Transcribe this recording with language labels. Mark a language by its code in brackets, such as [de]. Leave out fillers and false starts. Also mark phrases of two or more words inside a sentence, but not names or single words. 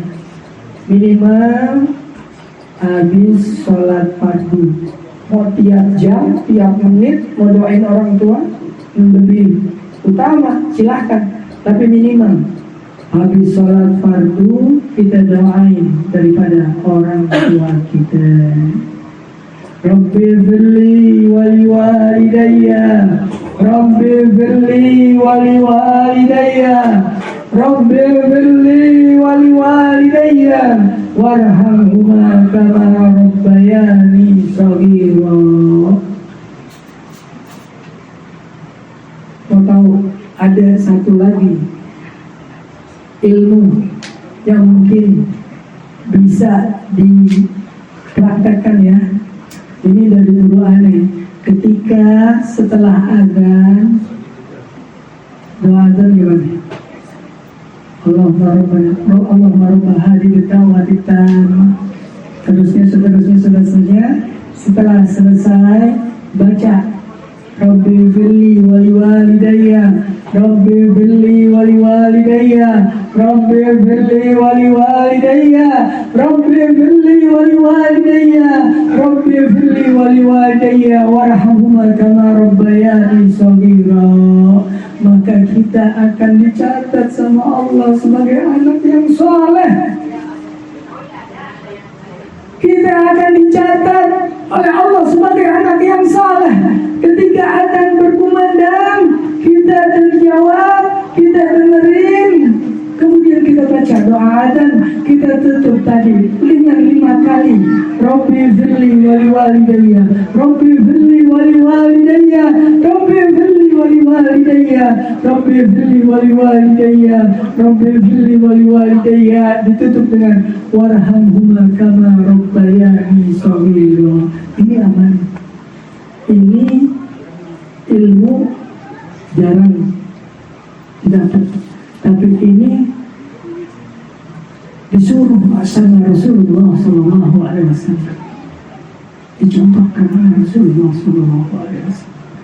[id] Minimal habis sholat fardu, mau tiap jam, tiap menit mau doain orang tua, lebih utama silahkan, tapi minimal habis sholat fardu kita doain daripada orang tua kita. [ar] رب اغفر لي ولوالدي، رب اغفر لي ولوالدي، رب اغفر لي ولوالدي، وارحمهما كما ربياني صغيرا. [id] Mau tahu ada satu lagi ilmu yang mungkin bisa dipraktekkan ya. Ini dari dulu aneh. Ketika setelah azan, doa azan gimana? [ar] اللهم رب هذه الدعوة التامة. [id] Seterusnya. Setelah selesai baca [ar] رب اغفر لي ولوالدي، رب اغفر لي ولوالدي، رب اغفر لي ولوالدي، رب اغفر لي ولوالدي، رب اغفر لي ولوالدي، وارحمهما كما ربياني صغيرا. [id] Maka kita akan dicatat sama Allah sebagai anak yang saleh. kita akan dicatat oleh Allah sebagai anak yang saleh. Ketika adzan berkumandang, kita terjawab, kita dengerin, kemudian kita baca doa adzan, kita tutup tadi 5 kali. [ar] رب اغفر لي ولوالدي، رب اغفر لي ولوالدي، رب اغفر لي ولوالدي، رب اغفر لي ولوالدي، رب اغفر لي ولوالدي. [id] Ditutup dengan [ar] وارحمهما كما ربياني صغيرا. [id] Ini aman. Ini ilmu jarang dapat, tapi ini disuruh sama Rasulullah [ar] صلى الله عليه وسلم, [id] dicontohkan oleh Rasulullah [ar] صلى الله عليه وسلم.